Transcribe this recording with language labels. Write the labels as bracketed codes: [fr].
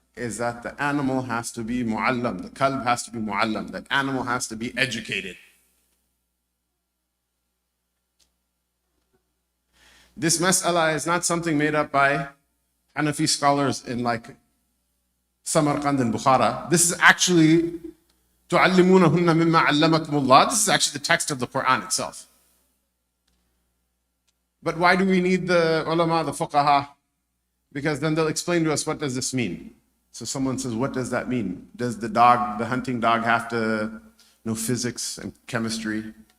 [en] Is that the animal has to be mu'allam, the kalb has to be mu'allam, that animal has to be educated. This mas'ala is not something made up by Hanafi scholars in like Samarkand and Bukhara. [ar] This is actually تُعَلِّمُونَهُنَّ مِمَّا عَلَّمَكُمُ اللَّهِ. [en] This is actually the text of the Quran itself. But why do we need the ulama, the fuqaha? Because then they'll explain to us, what does this mean? So someone says, what does that mean? Does the dog, the hunting dog, have to know physics and chemistry?